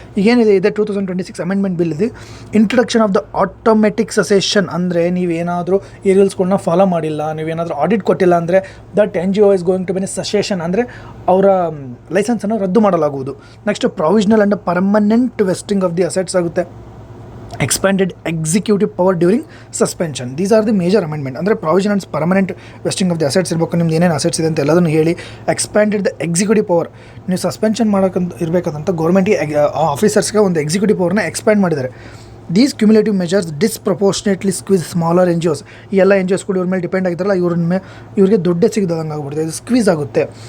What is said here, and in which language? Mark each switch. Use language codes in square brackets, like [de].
[kn] ಈಗೇನಿದೆ ಇದೆ 2026 amendment bill ಇದೆ. [en] Introduction of the automatic cessation. [kn] ಅಂದರೆ ನೀವೇನಾದರೂ ಈ ರೂಲ್ಸ್ಗಳನ್ನ ಫಾಲೋ ಮಾಡಿಲ್ಲ, ನೀವೇನಾದರೂ ಆಡಿಟ್ ಕೊಟ್ಟಿಲ್ಲ ಅಂದರೆ [en] that NGO is going to be cessation, [kn] ಅಂದರೆ ಅವರ ಲೈಸೆನ್ಸನ್ನು ರದ್ದು ಮಾಡಲಾಗುವುದು. [en] next provisional and permanent vesting of the assets [kn] ಆಗುತ್ತೆ. [en] expanded executive power during suspension. These are the major amendment. [kn] ಅಂದರೆ [en] provision and permanent vesting of the assets [kn] ಇರಬೇಕು, ನಿಮ್ದು ಏನೇನು assets ಇದೆ ಅಂತ ಎಲ್ಲದನ್ನು ಹೇಳಿ. ಎಕ್ಸ್ಪ್ಯಾಂಡೆಡ್ ದ ಎಕ್ಸಿಕ್ಯೂಟಿವ್ ಪವರ್, ನೀವು ಸಸ್ಪೆನ್ಷನ್ ಮಾಡೋಕ್ಕಂತ ಇರಬೇಕಂತ ಗೌರ್ಮೆಂಟಿಗೆ ಆಫೀಸರ್ಸ್ಗೆ ಒಂದು ಎಕ್ಸಿಕ್ಯೂಟಿವ್ ಪವರ್ನ ಎಕ್ಸ್ಪ್ಯಾಂಡ್ ಮಾಡಿದ್ದಾರೆ. [en] These cumulative measures disproportionately squeeze smaller N G Os. [kn] ಈ ಎಲ್ಲ ಎನ್ ಜಿ ಒಸ್ಗಳು ಇವ್ರ ಮೇಲೆ ಡಿಪೆಂಡ್ ಆಗಿದ್ದಾರಲ್ಲ, ಇವ್ರಿಗೆ ದುಡ್ಡೇ ಸಿಗದಂಗೆ ಆಗ್ಬಿಡುತ್ತೆ, ಇದು ಸ್ಕ್ವೀಸ್ ಆಗುತ್ತೆ.